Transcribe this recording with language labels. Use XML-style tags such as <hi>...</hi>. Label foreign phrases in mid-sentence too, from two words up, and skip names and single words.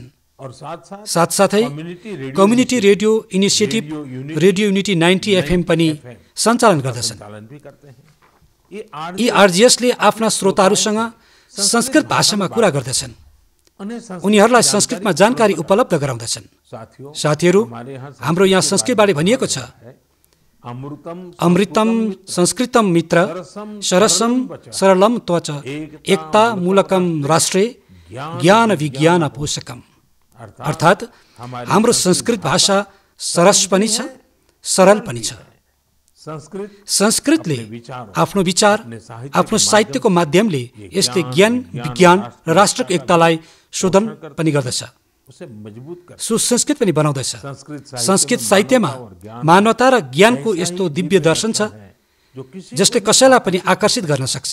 <ne>साथसाथै कम्युनिटी रेडियो इनिसिएटिभ रेडियो युनिटी 90 FM पनि सञ्चालन गर्दछन्। यी आरजिएसले आफ्ना श्रोताहरूसँग संस्कृत भाषामा कुरा गर्दछन्, उनीहरूलाई संस्कृतमा जानकारी उपलब्ध गराउँदछन्। साथीहरू, हाम्रो यहाँ संस्कृतबारे भनिएको छ,</ne> <sa>अमृतम संस्कृतम मित्र सरसम सरलम त्वच एकता मूलकम राष्ट्रे ज्ञान विज्ञान पोषकम।</sa> <ne>अर्थात् हाम्रो संस्कृत भाषा सरस पनि छ, सरल पनि छ। संस्कृतले आफ्नो विचार, आफ्नो साहित्यको माध्यमले यसले ज्ञान विज्ञान र राष्ट्रको एकतालाई शोधन पनि गर्दछ, सुसंस्कृत पनि बनाउँदछ। संस्कृत साहित्यमा मानवता र ज्ञानको यस्तो दिव्य दर्शन छ जसले कसैलाई पनि आकर्षित गर्न सक्छ।</ne>